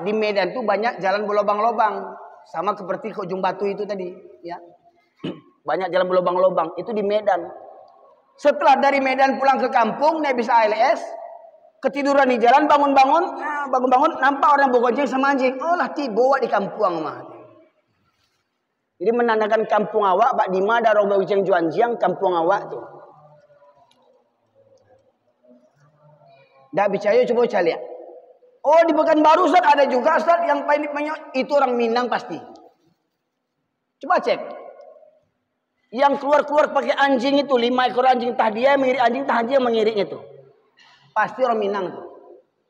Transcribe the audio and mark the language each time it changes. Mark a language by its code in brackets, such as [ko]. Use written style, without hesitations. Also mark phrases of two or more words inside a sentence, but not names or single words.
[id] Di Medan tuh banyak jalan berlobang-lobang, sama seperti ke Ujung Batu itu tadi, ya. Banyak jalan berlobang-lobang itu di Medan. Setelah dari Medan pulang ke kampung naik bis ALS, ketiduran di jalan, bangun-bangun, nampak orang bergonceng sama anjing. [min] Oh lah tiba di kampung mah. Jadi menandakan kampung awak, Pak Dima ada orang bergonceng juanjiang kampung awak tuh. [id] Dah percaya coba lihat. Oh di Pekanbaru Ustaz ada juga Ustaz yang banyak itu orang Minang pasti. Coba cek. Yang keluar pakai anjing itu 5 ekor anjing, tah dia mengirik anjing, tah dia mengirik itu. Pasti orang Minang tuh.